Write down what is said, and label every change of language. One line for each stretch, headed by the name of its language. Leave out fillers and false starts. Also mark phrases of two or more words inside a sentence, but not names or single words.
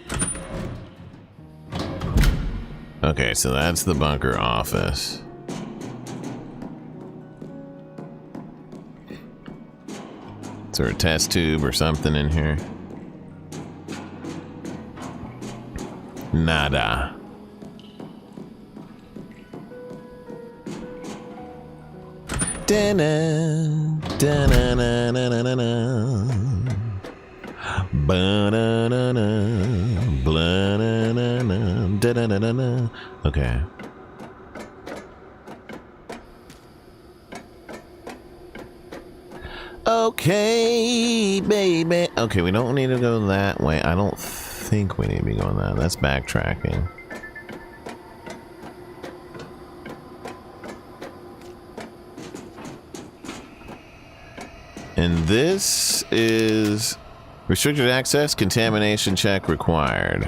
English: Okay, so that's the bunker office. Is there a test tube or something in here? Nada. Da-na, da-na-na-na-na-na. Ba-na-na-na, bla-na-na-na, da-da-da-da-da. Okay. Okay, baby. Okay, we don't need to go that way. I don't think we need to be going that. That's backtracking. And this is restricted access, contamination check required.